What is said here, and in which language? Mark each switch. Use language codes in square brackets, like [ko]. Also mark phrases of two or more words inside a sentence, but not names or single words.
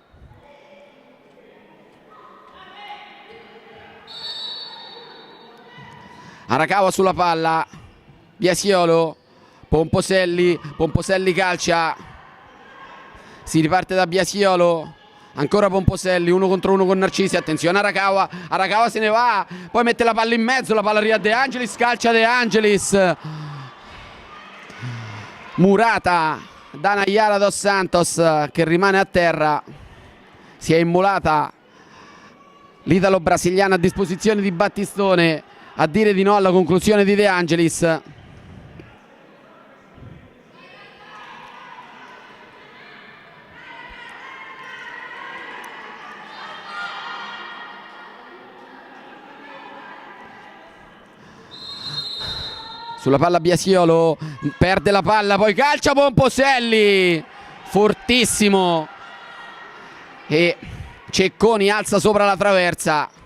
[it] Arakawa sulla palla, Biasiolo, Pomposelli calcia, si riparte da Biasiolo, ancora Pomposelli, 1 contro 1 con Narcisi, attenzione Arakawa se ne va, poi mette la palla in mezzo, la palla arriva a De Angelis, calcia De Angelis, murata da Nayara dos Santos che rimane a terra. Si è immolata l'italo-brasiliana a disposizione di Battistone a dire di no alla conclusione di De Angelis. Sulla palla Biasiolo, perde la palla, poi calcia Pomposelli, fortissimo, e Cecconi alza sopra la traversa.